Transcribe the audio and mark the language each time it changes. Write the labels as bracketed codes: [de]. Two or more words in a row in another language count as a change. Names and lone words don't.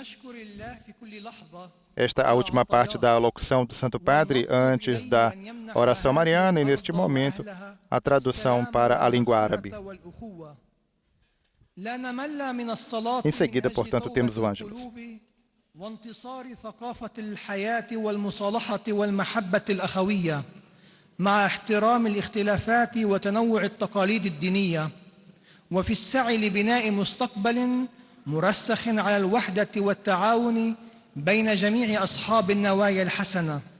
[pt] Esta é a última parte da alocução do Santo Padre antes da oração mariana e, neste momento, a tradução para a língua árabe. Em seguida, portanto, temos o Ângelus. [ar] مع احترام الاختلافات وتنوع التقاليد الدينية وفي السعي لبناء مستقبل مرسخ على الوحدة والتعاون بين جميع أصحاب النوايا الحسنة.